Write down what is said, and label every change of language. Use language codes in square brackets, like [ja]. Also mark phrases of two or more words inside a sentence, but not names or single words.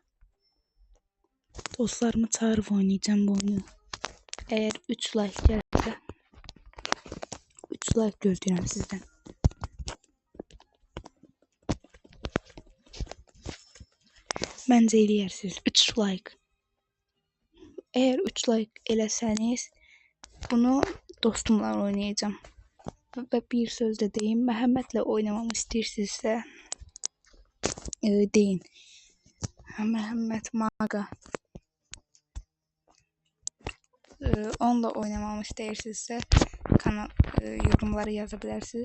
[az] Dostlarımı çağırıb oynayacağım bu oyunu. Eğer 3 like gəlirsə 3 like gözləyirəm sizdən. Məncə eləyərsiniz 3 like. Eğer 3 like eləsəniz bunu dostumla oynayacağım. Və bir söz də deyim, Məhəmmədlə oynamamı istəyirsinizsə deyin. Məhəmməd Maga. Onunla oynamamı istəyirsinizsə kanal yorumlara yazabilirsiniz.